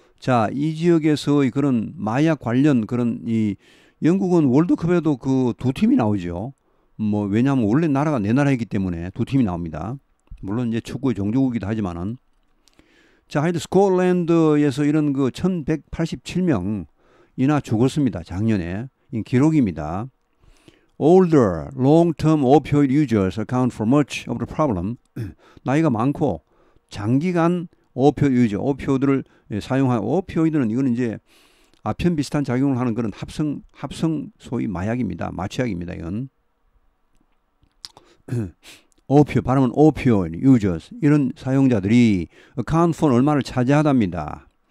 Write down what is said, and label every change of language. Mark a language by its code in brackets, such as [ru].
[ko] 자, 이 지역에서의 그런 마약 관련 그런 영국은 월드컵에도 그 두 팀이 나오죠. 뭐 왜냐하면 원래 나라가 네 나라이기 때문에 두 팀이 나옵니다. 물론 이제 축구의 종주국이기도 하지만은. 자, 하여튼 스코틀랜드에서 이런 그 1,187명이나 죽었습니다. 작년에. 이 기록입니다. [en] Older, long-term opioid users account for much of the problem. [ko] 나이가 많고 장기간 오피오이드 유저, 오피오이드를 사용한, 오피오이드는 이거는 이제 아편 비슷한 작용을 하는 그런 합성 소위 마약입니다. 마취약입니다. 이건. 발음은 [en] opioid users, [ko] 이런 사용자들이 [en] account for [ko] 얼마를 차지하답니다.